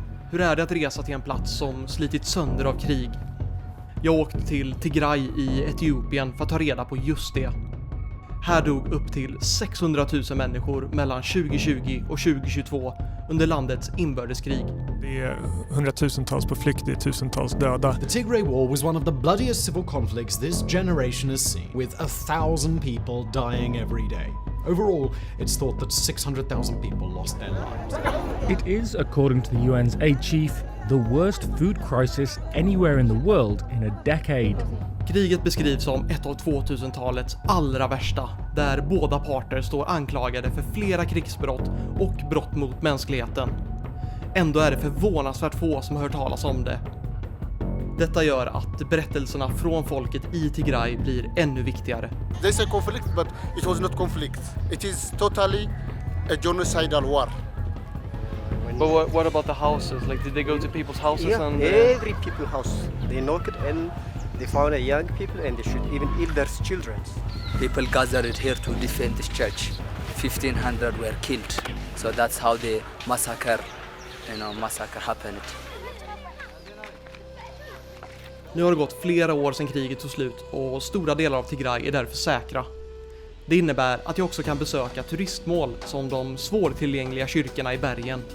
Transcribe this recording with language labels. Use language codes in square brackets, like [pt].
[sv] Hur är det att resa till en plats som slitits sönder av krig? Jag åkte till Tigray i Etiopien för att ta reda på just det. Här dog upp till 600 000 människor mellan 2020 och 2022 under landets inbördeskrig. Det är hundratusentals på flykt, det är tusentals döda. [en] The Tigray War was one of the bloodiest civil conflicts this generation has seen, with 1,000 people dying every day. Overall, it's thought that 600,000 people lost their lives. It is, according to the UN's aid chief, the worst food crisis anywhere in the world in a decade. [sv] Kriget beskrivs som ett av 2000-talets allra värsta, där båda parter står anklagade för flera krigsbrott och brott mot mänskligheten. Ändå är det förvånansvärt få som har hört talas om det. Detta gör att berättelserna från folket i Tigray blir ännu viktigare. [en] They say conflict, but it was not conflict. It is totally a genocidal war. But what about the houses? Like, did they go to people's houses? Yeah, and every people's house. They knocked and they found a young people and they shoot even elders, children. People gathered here to defend this church. 1,500 were killed. So that's how the massacre happened. [sv] Nu har det gått flera år sedan kriget tog slut och stora delar av Tigray är därför säkra. Det innebär att jag också kan besöka turistmål som de svårtillgängliga kyrkorna i bergen.